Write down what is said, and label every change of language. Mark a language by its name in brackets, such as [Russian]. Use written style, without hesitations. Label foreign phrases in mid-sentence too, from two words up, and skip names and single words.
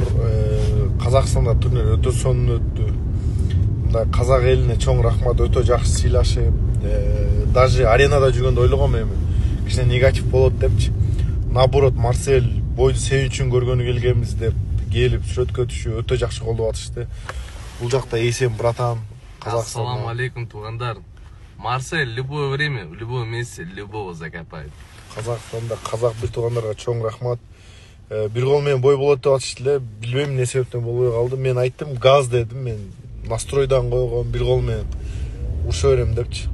[Kyrgyz] Казакстанда турнир өтө сонун өттү. Казак элине чоң рахмат, өтө жакшы сыйлашып, даже аренада жүргөндө ойлогом эми кичине негатив болот депчи. Наоборот, Марсель бойду себүүчүн көргөнү келгенбиз деп келип сүрөткө түшүп өтө жакшы колдоп атышты. Бул жакта эсен братан Казакстан. Ассаламу алейкум, туугандар. [Russian] Марсель любое время, в любом месте любого закопает. [Kyrgyz] Казакстанда казак бир туугандарга чоң рахмат. Бир кол менен бой болот деп атышты эле, билбейм эмне себептен болбой калды. Мен айттым, газ дедим, мен настройдан койгон, бир кол менен уша берем депчи.